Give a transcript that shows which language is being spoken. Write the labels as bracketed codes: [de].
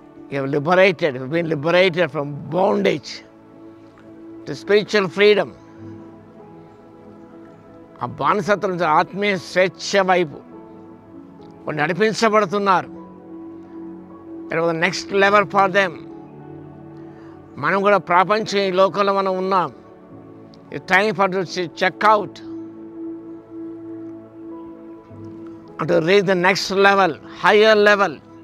[en] You have liberated, you have been liberated from bondage to spiritual freedom. [te] ఆ బానిసత్వం నుంచి ఆత్మీయ స్వేచ్ఛ వైపు నడిపించబడుతున్నారు. [en] It was the next level for them. [te] మనం కూడా ప్రపంచ ఈ లోకంలో మనం ఉన్నాం. [en] It's time for to check out and to reach the next level, higher level.